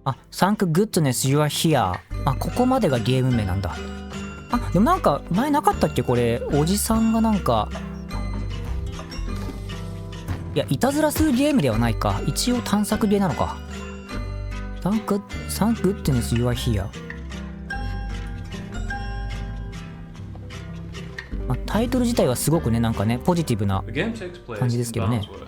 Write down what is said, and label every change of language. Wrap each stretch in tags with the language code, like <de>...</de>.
<en>Thank goodness you are here.</en> <ja>ここまでがゲーム名なんだ。でもなんか前なかったっけこれ。おじさんがなんか、いやいたずらするゲームではないか。一応探索ゲーなのか。</ja> <en>Thank goodness you are here.</en> <ja>タイトル自体はすごくね、なんかね、ポジティブな感じですけどね。</ja>